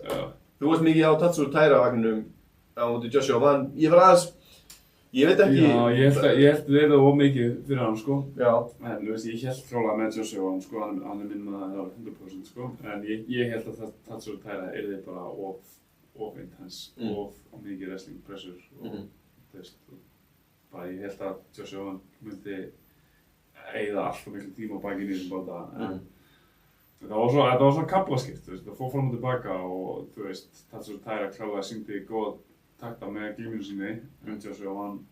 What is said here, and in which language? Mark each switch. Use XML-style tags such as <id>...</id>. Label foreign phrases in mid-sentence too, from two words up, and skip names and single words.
<is>Þú varst mikið á Tatsuro Taira vagninum á móti Joshua Van. Ég var aðeins, ég veit ekki. Já, ég held við það mikið fyrir hann, sko. Já. En þú veist, ég held klálega með Joshua Van, sko, hann minn maður 100%, sko. En ég held að Tatsuro Taira yrði bara of intense, of mikið</is> <en>wrestling pressure</en> <is>og þú veist, bara ég held að Joshua Van myndi eyða alltaf miklu tíma á bakinu í þessum báta, en þetta var svona kaflaskipt, þú veist, það fór fram og tilbaka og þú veist, Tatsuro Taira klálega sýndi góða takta með glíminu sinni, Joshua Van,</is>